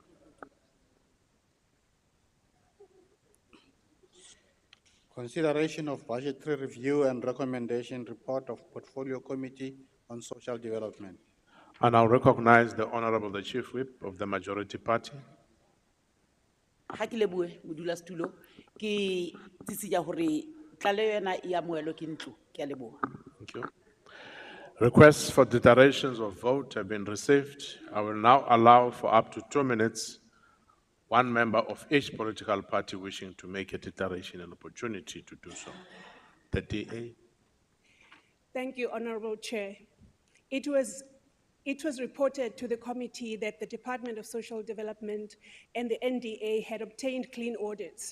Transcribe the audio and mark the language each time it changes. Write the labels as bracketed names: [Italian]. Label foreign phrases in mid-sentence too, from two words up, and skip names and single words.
[English] Consideration of budgetary review and recommendation report of Portfolio Committee on Social Development. And I'll recognize the Honorable the Chief Whip of the Majority Party. [Southern Sotho] Ha ke lebohe modulasetulo ke tsitsia hore tlaleho ena e amohelwe ke ntlo. Ke a leboha. [English] Thank you. Requests for declarations of vote have been received. I will now allow for up to 2 minutes, one member of each political party wishing to make a declaration an opportunity to do so. The DA. Thank you, Honorable Chair. It was reported to the committee that the Department of Social Development and the NDA had obtained clean audits.